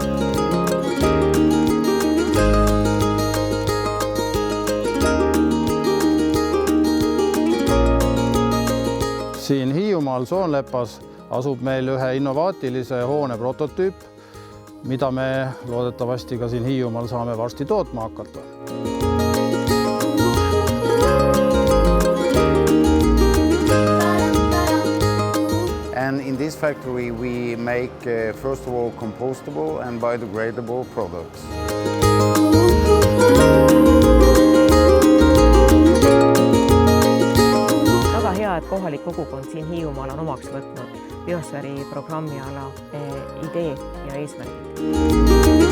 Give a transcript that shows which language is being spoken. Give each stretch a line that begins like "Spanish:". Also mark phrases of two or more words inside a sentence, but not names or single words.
Estonian: Siin Hiiumaal Soonlepas asub meil ühe innovaatilise hoone prototüüp, mida me loodetavasti ka siin Hiiumaal saame varsti tootma hakata.
English: And in this factory we make first of all compostable and biodegradable products.
Estonian: Väga hea, et kohalik kogukond siin Hiiumaal on omaks võtnud biosfääri programmi ala idee ja eesmärgid.